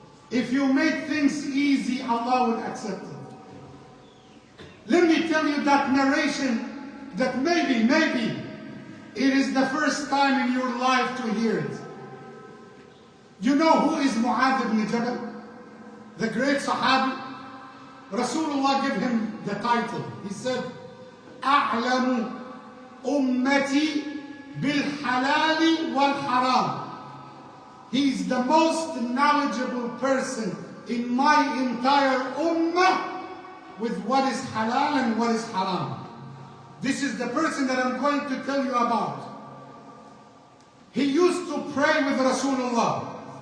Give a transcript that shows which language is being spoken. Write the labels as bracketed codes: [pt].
[en] If you make things easy, Allah would accept it. Let me tell you that narration that maybe it is the first time in your life to hear it. You know who is Mu'adh ibn Jabal? The great Sahabi? Rasulullah gave him the title. He said, [ar] أعلم أمتي بالحلال والحرام. [en] He's the most knowledgeable person in my entire ummah with what is halal and what is haram. This is the person that I'm going to tell you about. He used to pray with Rasulullah.